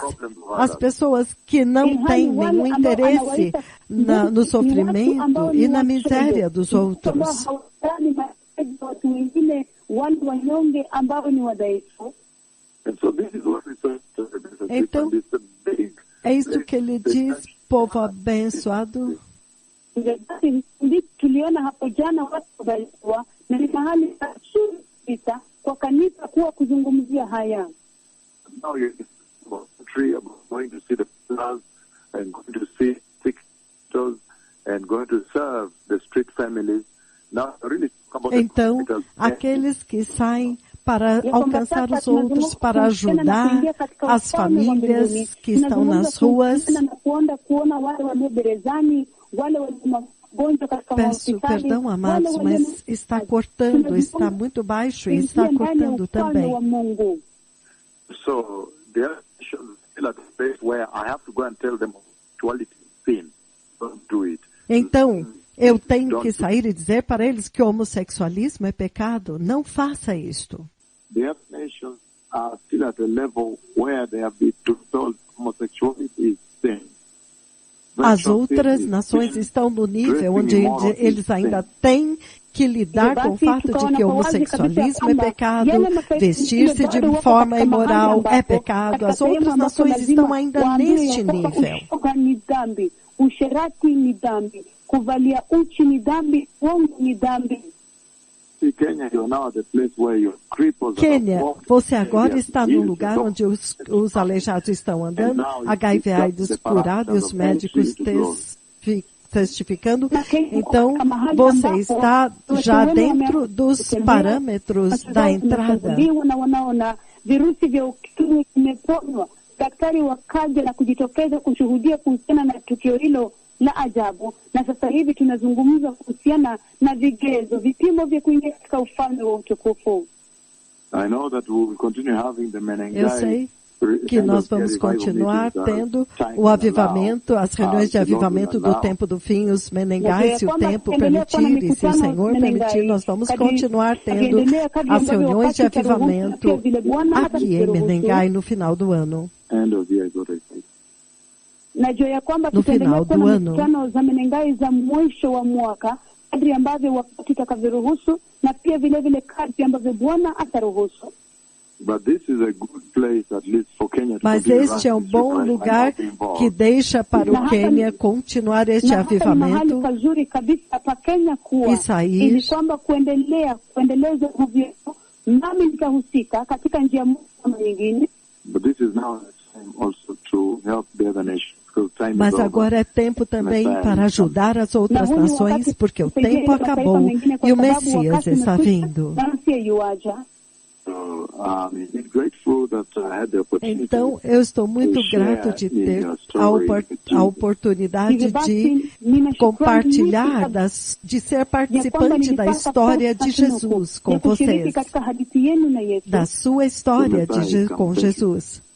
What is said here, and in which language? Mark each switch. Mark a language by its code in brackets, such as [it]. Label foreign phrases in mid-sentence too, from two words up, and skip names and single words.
[pt] As pessoas que não têm nenhum interesse no sofrimento e na miséria dos outros. Então, é isso que ele diz, povo abençoado. [sw] Tuliona hapo jana watu kubarikiwa na ni mahali pazuri kabisa kwa kanisa kuwa kuzungumzia haya. [en] Now you're going to see the plants and going to see sick and going to serve the street families. Now really [pt] então, aqueles que saem para alcançar os outros, para ajudar as famílias que estão nas ruas. Peço perdão, amados, mas está cortando, está muito baixo e está cortando também. [en] So, they are still at the place where I have to go and tell them sexuality is sin. Don't do it. [pt] Então, eu tenho que sair e dizer para eles que o homossexualismo é pecado. Não faça isto. [en] The other nations are still at a level where they have been told homosexuality is sin. [pt] As outras nações estão no nível onde eles ainda têm que lidar com o fato de que o homossexualismo é pecado, vestir-se de forma imoral é pecado. As outras nações estão ainda neste nível. [sw] Kuvalia uchi ni dhambi, uongo ni dhambi. [pt] Quênia, você agora está no lugar onde os aleijados estão andando, HIV/AIDS curado e os médicos testificando. Então, você está já dentro dos parâmetros da entrada. [sw] Virusi vya ukimwi vimeponywa. Daktari wakaja na kujitokeza kushuhudia kuhusiana na tukio hilo la ajabu, na sasa hivi tunazungumza kuhusiana na vigezo, vipimo vya kuingia katika ufalme wa utukufu. [pt] Eu sei que nós vamos continuar tendo o avivamento, as reuniões de avivamento do tempo do fim, os menengais, se o tempo permitir e se o Senhor permitir, nós vamos continuar tendo as reuniões de avivamento aqui em Menengai no final do ano. [sw] Najua ya kwamba tutaendelea kuwa na mikutano za Menengai za mwisho wa mwaka kadri ambavyo wakati utakavyoruhusu na pia vile vile kadri ambavyo Bwana ataruhusu. [pt] Mas este é um bom lugar que deixa para o Quênia continuar este avivamento e sair. [sw] Ili kwamba kuendeleza uvuvio, nami nitahusika katika njia moja ama nyingine. [en] But this is now also to help the other nations. [pt] Mas agora é tempo também para ajudar as outras nações, porque o tempo acabou e o Messias está vindo. Então, eu estou muito grato de ter a oportunidade de compartilhar, de ser participante da história de Jesus com vocês, da sua história com Jesus.